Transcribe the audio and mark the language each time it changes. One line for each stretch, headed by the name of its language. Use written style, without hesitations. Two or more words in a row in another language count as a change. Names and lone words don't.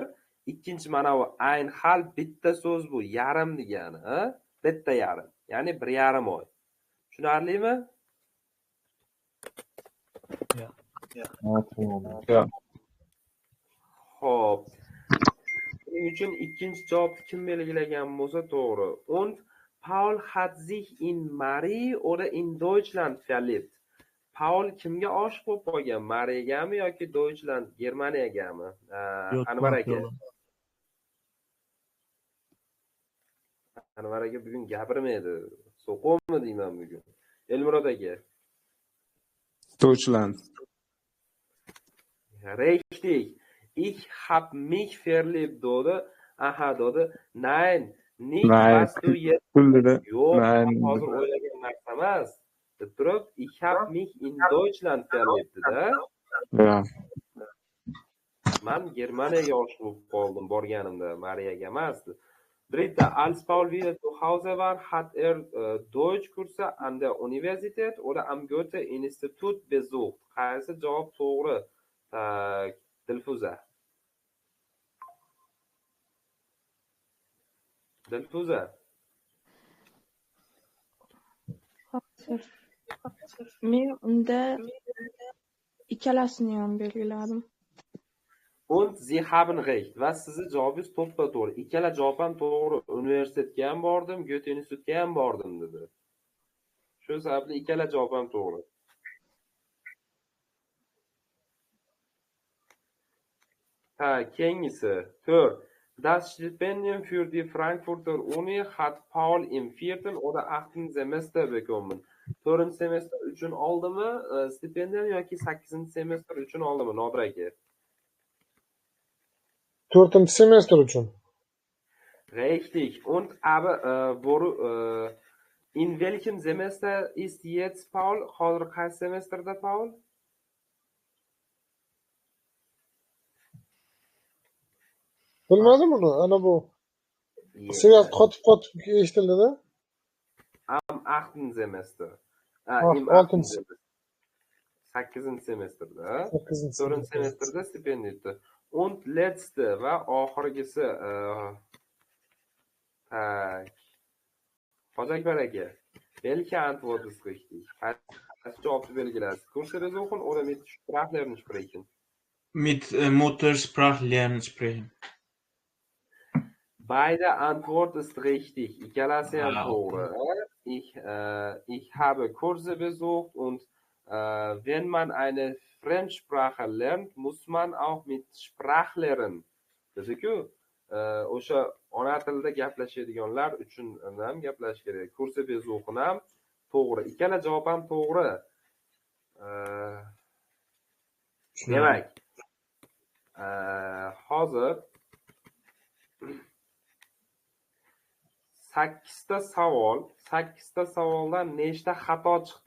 Uzbek: Ikkinchi mana bu
German: ayn halb
Uzbek: bitta so'z bu, yarim degani, ha? Bitta yarim. Ya'ni 1,5 oy. Tushunarlimi? Xo'p. Shuning uchun ikkinchi javobni kim belgilagan bo'lsa to'g'ri.
German: Und Paul hat sich in Marie oder in Deutschland verliebt.
Uzbek: Paul kimga oshiq bo'lib qolgan? Mariyagami yoki Deutschland, Germaniyagami? Anvar aka. Anvar aka bugun gapirmaydi. So'qovmi deyman bugun. Elmurod aka.
German: Deutschland. Richtig. Ich hab mich verliebt,
Uzbek: dedi. Aha, dedi.
German: Nein, nicht was du jetzt.
Uzbek: Yo'q, hozir o'ylagan narsa emas. Deb turib,
German: ich hab mich in Deutschland verliebt, da. Ja.
Uzbek: Man Germaniyaga oshiq bo'lib qoldim borganimda, Mariyaga emas.
German: Dritte, als Paul wieder zu Hause war, hat Deutschkurse an der Universität oder am Goethe-Institut besucht.
Uzbek: Qaysi javob to'g'ri? Dilfuza. Dilfuza. Men unda ikkalasini ham belgiladim.
German: Und Sie haben recht.
Uzbek: Va sizni javobingiz to'ppa-to'g'ri. Ikkala javob ham to'g'ri. Universitetga ham bordim, Goethe institutiga ham bordim dedi. Shu sababli ikkala javob ham to'g'ri. Keyingisi 4.
German: Das Stipendium für die Frankfurter Uni hat Paul im 4. oder 8. Semester bekommen. 4.
Uzbek: semester uchun oldimi stipendium yoki 8. semester uchun oldimi? Nodir aka. 4. semester uchun.
German: Richtig. Und aber in welchem Semester ist jetzt Paul?
Uzbek: Hozir qaysi semestrda Paul? Bilmadim uni. Ana bu. Seviyat qotib eshitildi-da.
German: Am 8. semester. Im 6.
Uzbek: 8. semestrda. 8. 4. semestrda stipendiya.
German: Und letzte
Uzbek: va oxirgisi Hojakbar aka.
German: Welche Antwort ist richtig? Hast du Antwort belgilasi? Kurse besuchen oder mit Sprachlernen sprechen? Mit Muttersprachlernen sprechen. Beide Antwort ist richtig.
Uzbek: Ikkalasi ham to'g'ri.
German: Ich habe Kurse besucht und wenn man eine Fremdsprache lernt, muss man auch mit Sprachlehrern.
Uzbek: Dedi-ku, o'sha ona tilida gaplashadiganlar uchun ham gaplash kerak.
German: Kursi besuchen
Uzbek: ham to'g'ri. Ikkala javob ham to'g'ri. Demak, hozir 8ta savoldan nechta xato chiqdi?